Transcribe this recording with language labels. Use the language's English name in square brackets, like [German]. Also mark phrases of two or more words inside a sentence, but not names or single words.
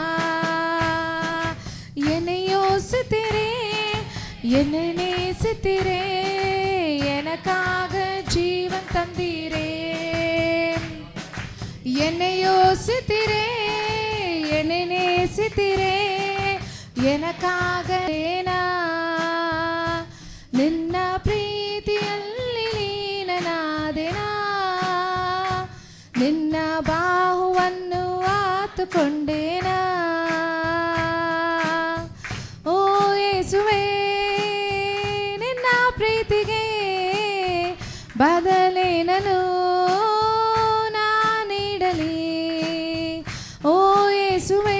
[Tamil] என்னை யோசித்தீரே, என்னை நேசித்தீரே, எனக்காக ஜீவன் தந்தீரே. என்னை யோசித்தீரே, என்னை நேசித்தீரே, எனக்காக [Kannada] ನಿನ್ನ ಪ್ರೀತಿಯಲ್ಲಿ ಲೀನನಾದೆನಾ. ನಿನ್ನ ಬಾಹುವನ್ನು ಆತುಕೊಂಡೇನಾ. ಓ ಯೇಸುವೇ, ನಿನ್ನ ಪ್ರೀತಿಗೆ ಬದಲೇನನು ಓ ಯೇಸುವೇ.